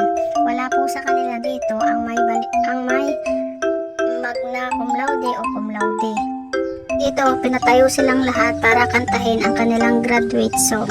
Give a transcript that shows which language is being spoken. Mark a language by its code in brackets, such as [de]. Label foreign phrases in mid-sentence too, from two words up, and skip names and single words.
[tl] Wala po sa kanila dito ang may [la] magna cum laude [tl] o [la] cum laude. [tl] Dito, pinatayo silang lahat para kantahin ang kanilang [en] graduate song.